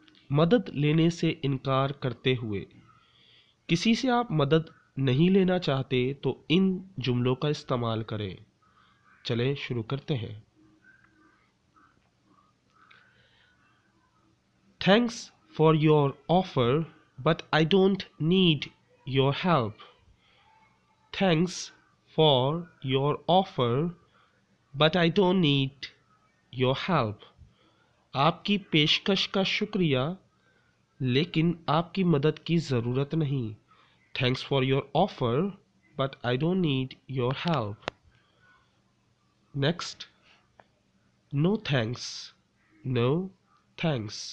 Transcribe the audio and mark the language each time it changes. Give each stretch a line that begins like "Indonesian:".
Urdu: مدد لینے سے انکار کرتے ہوئے۔ کسی سے آپ مدد نہیں لینا چاہتے تو ان جملوں کا استعمال کریں۔ چلیں شروع کرتے ہیں۔
English: Thanks for your offer, but I don't need your help. Thanks for your offer, but I don't need your help.
Urdu: آپ کی پیشکش کا شکریہ لیکن آپ کی مدد کی ضرورت نہیں۔
English: Thanks for your offer, but I don't need your help. Next. No thanks. No thanks.